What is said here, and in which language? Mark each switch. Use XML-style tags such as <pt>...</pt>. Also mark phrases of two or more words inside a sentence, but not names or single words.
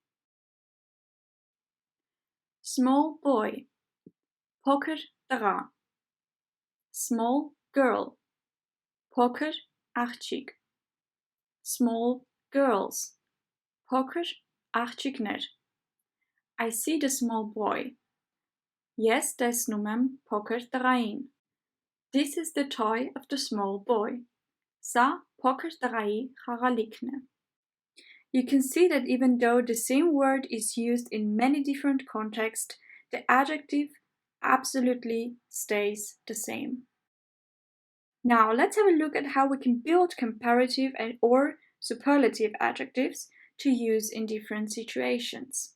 <en>Small boy,</en> <hy>փոքր տղա.</hy> <en>Small girl,</en> <hy>փոքր աղջիկ.</hy> <en>Small girls,</en> <hy>փոքր աղջիկներ.</hy> <en>I see the small boy.</en> <hy>Ես տեսնում եմ փոքր տղային.</hy> <en>This is the toy of the small boy.</en> <hy>Սա փոքր տղայի խաղալիքն է.</hy> <en>You can see that even though the same word is used in many different contexts, the adjective absolutely stays the same. Now let's have a look at how we can build comparative or superlative adjectives to use in different situations.</en>